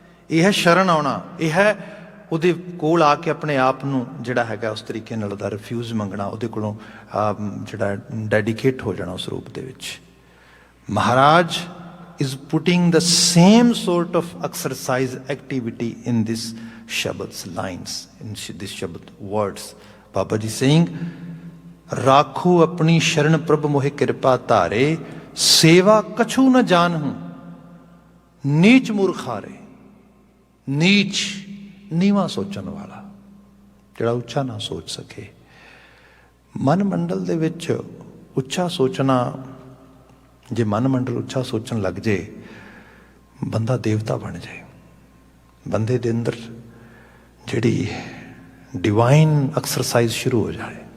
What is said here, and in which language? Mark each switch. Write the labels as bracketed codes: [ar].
[pa] ਇਹ ਹੈ ਸ਼ਰਨ ਆਉਣਾ, ਇਹ ਹੈ ਉਹਦੇ ਕੋਲ ਆ ਕੇ ਆਪਣੇ ਆਪ ਨੂੰ ਜਿਹੜਾ ਹੈਗਾ ਉਸ ਤਰੀਕੇ ਨਾਲ ਉਹਦਾ ਰਿਫਿਊਜ਼ ਮੰਗਣਾ, ਉਹਦੇ ਕੋਲੋਂ ਜਿਹੜਾ ਡੈਡੀਕੇਟ ਹੋ ਜਾਣਾ ਉਸ ਰੂਪ ਦੇ ਵਿੱਚ। ਮਹਾਰਾਜ [en] is putting the same sort of exercise activity in this Shabad's lines, in this Shabad words. Baba Ji saying, [pa] Rakho apni sharan prabh mohe kripa tare, seva kachu na janhu, नीच मूर्खारे, नीच नीवा सोचण वाला, ਜਿਹੜਾ ਉੱਚਾ ਨਾ ਸੋਚ ਸਕੇ। ਮਨ ਮੰਡਲ ਦੇ ਵਿੱਚ ਉੱਚਾ ਸੋਚਣਾ, ਜੇ ਮਨ ਮੰਡਲ ਉੱਚਾ ਸੋਚਣ ਲੱਗ ਜੇ, ਬੰਦਾ ਦੇਵਤਾ ਬਣ ਜਾਏ। ਬੰਦੇ ਦੇ ਅੰਦਰ ਜਿਹੜੀ ਡਿਵਾਈਨ ਐਕਸਰਸਾਈਜ਼ ਸ਼ੁਰੂ ਹੋ ਜਾਏ।